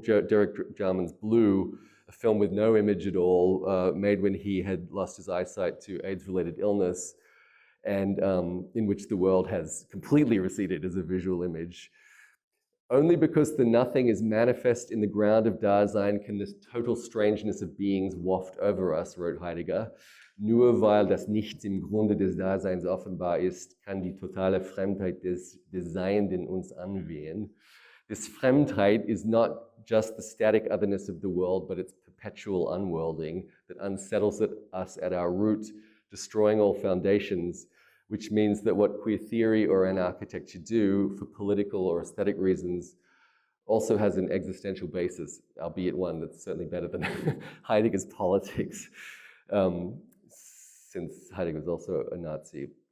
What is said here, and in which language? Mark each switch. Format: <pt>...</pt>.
<en>Derek Jarman's Blue, a film with no image at all, made when he had lost his eyesight to AIDS-related illness, and in which the world has completely receded as a visual image. Only because the nothing is manifest in the ground of Dasein can this total strangeness of beings waft over us, wrote Heidegger.</en> <de>Nur weil das Nichts im Grunde des Daseins offenbar ist, kann die totale Fremdheit des Seienden uns anwehen.</de> <en>This Fremdheit is not just the static otherness of the world, but its perpetual unworlding that unsettles us at our root, destroying all foundations, which means that what queer theory or anarchitecture do for political or aesthetic reasons also has an existential basis, albeit one that's certainly better than Heidegger's politics, since Heidegger was also a Nazi.</en>